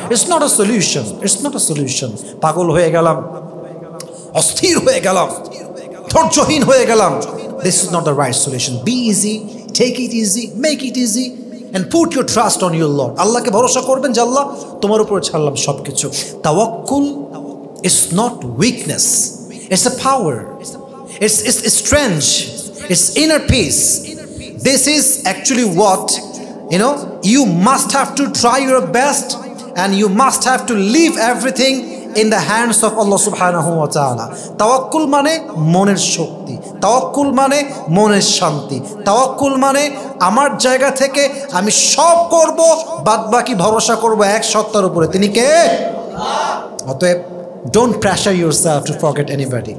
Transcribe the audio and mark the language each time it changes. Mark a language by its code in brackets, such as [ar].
[en] It's not a solution, it's not a solution. [bn] পাগল হয়ে গেলাম, অস্থির হয়ে গেলাম, [en] ধৈর্যহীন হয়ে গেলাম, this is not the right solution. Be easy, take it easy, make it easy and put your trust on your Lord. [bn] আল্লাহকে ভরসা করবেন যে আল্লাহ তোমার উপরে ছাড়লাম সব কিছু। [en] তাওয়াক্কুল is not weakness, it's a power, it's strength, it's inner peace. This is actually what, you must have to try your best and you must have to leave everything in the hands of Allah subhanahu wa ta'ala. [bn] তাওয়াক্কুল মানে মনের শক্তি, তাওয়াক্কুল মানে মনের শান্তি, তাওয়াক্কুল মানে আমার জায়গা থেকে আমি সব করব, বাদ বাকি ভরসা করব এক সত্তার উপরে। তিনি কে? [en] অতএব don't pressure yourself to forget anybody.